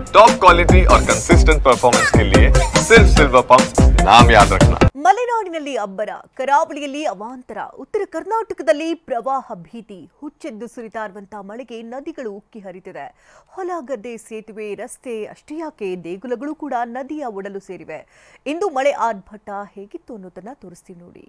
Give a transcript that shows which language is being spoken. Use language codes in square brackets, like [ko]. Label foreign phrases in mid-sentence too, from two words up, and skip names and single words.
[en] top quality [hi] और [en] consistent performance [hi] के लिए सिर्फ सिल्वर पंप नाम याद रखना। [kn] ಮಲೆನಾಡಿನಲ್ಲಿ ಅಬ್ಬರ, ಕರಾವಳಿಯಲ್ಲಿ ಅವಾಂತರ, ಉತ್ತರ ಕರ್ನಾಟಕದಲ್ಲಿ ಪ್ರವಾಹ ಭೀತಿ. ಹುಚ್ಚೆದ್ದು ಸುರಿತಾ ಇರುವಂತಹ ಮಳೆಗೆ ನದಿಗಳು ಉಕ್ಕಿ ಹರಿತಿದೆ. ಹೊಲ ಗದ್ದೆ, ಸೇತುವೆ, ರಸ್ತೆ ಅಷ್ಟೇ ಯಾಕೆ ದೇಗುಲಗಳು ಕೂಡ ನದಿಯ ಒಡಲು ಸೇರಿವೆ. ಇಂದು ಮಳೆ ಆರ್ಭಟ ಹೇಗಿತ್ತು ಅನ್ನೋದನ್ನ ತೋರಿಸ್ತೀವಿ ನೋಡಿ.